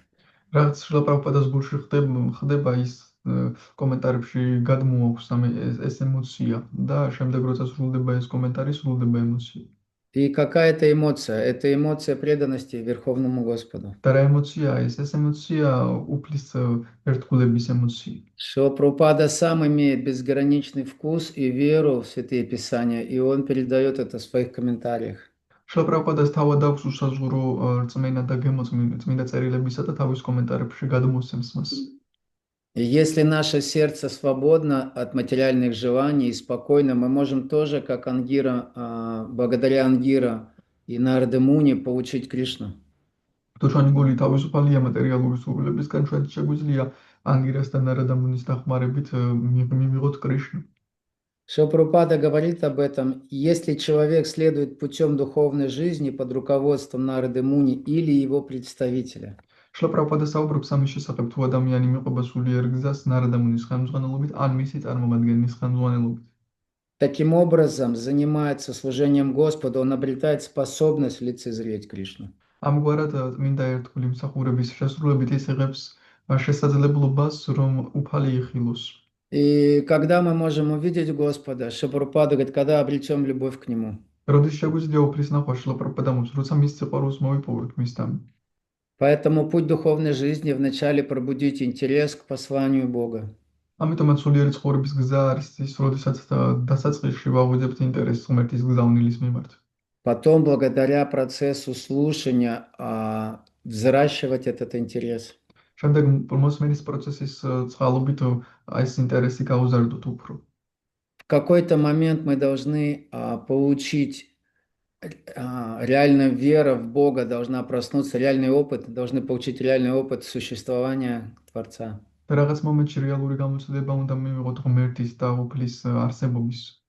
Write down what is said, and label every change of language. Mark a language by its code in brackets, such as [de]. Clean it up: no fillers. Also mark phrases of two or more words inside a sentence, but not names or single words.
[ka] რაც შრილა პრაბჰუპადას გულში ხდება ის კომენტარებში გადმოაქვს ეს ემოცია და შემდეგ როცა სრულდება ეს კომენტარი, სრულდება ემოცია. [ru] И какая-то эмоция? Это эмоция преданности Верховному Господу. [ka] და რა ემოციაა ეს? ეს ემოცია უფლის ერთგულების ემოცია. [ru] Шрила Прабхупада сам имеет безграничный вкус и веру в Святые Писания, и он передает это в своих комментариях. [ka] შრილა პრაბჰუპადას თავად აქვს უსაზღურო რწმენა და წმინდა წერილებისა და თავის კომენტარებში გადმოსცემს მას. [ru] И если наше сердце свободно от материальных желаний и спокойно, мы можем тоже, как Ангира, благодаря Ангира и Нарада Муни, получить Кришну. [ka] თუ ჩვენი გული თავისუფალია მატერიალური სურვილებისგან, ჩვენ შეგვიძლია ანგირას და ნარადა მუნის დახმარებით მივიღოთ კრიშნუ. [ru] Шрила Прабхупада говорит об этом. Если человек следует путем духовной жизни под руководством Нарады Муни или его представителя, [ka] შრილა პრაბჰუპადა საუბრობს ამის შესახებ, თუ ადამიანი მიყვება სულიერ გზას ნარადა მუნის ხელმძღვანელობით ან მისი წარმომადგენლის ხელმძღვანელობით. [ru] таким образом занимается служением Господу, он обретает способность лицезреть Кришну. [ka] ამგვარად წმინდა ერთგული მსახურების შესრულებით ის იღებს შესაძლებლობას, რომ უფალი იხილოს. [ru] И когда мы можем увидеть Господа, Шрила Прабхупада говорит, когда обретем любовь к Нему. [ka] როდის შეგვიძლია უფლის ნახვა შრილა პრაბჰუპადამს, როცა მის სიყვარულს მოვიპოვოთ მისთან. [ru] Поэтому путь духовной жизни вначале пробудить интерес к посланию Бога. [ka] ამიტომაც სულიერი ცხოვრების гза არის ის, როდესაც დასაწყისში ვაღვიძებთ ინტერესს ღმერთის გზავნილის მიმართ. [ru] Потом, благодаря процессу слушания, взращивать этот интерес. [ka] შემდეგ მოსმენის პროცესის წყალობით ეს ინტერესი გაუზარდოთ უფრო. [ru] В какой-то момент мы должны получить реальную веру в Бога, должна проснуться реальный опыт, должны получить реальный опыт существования Творца. [ka] და რაღაც მომენტში რეალური გამოცდილება უნდა მივიღოთ ღმერთის და უფლის არსებობის.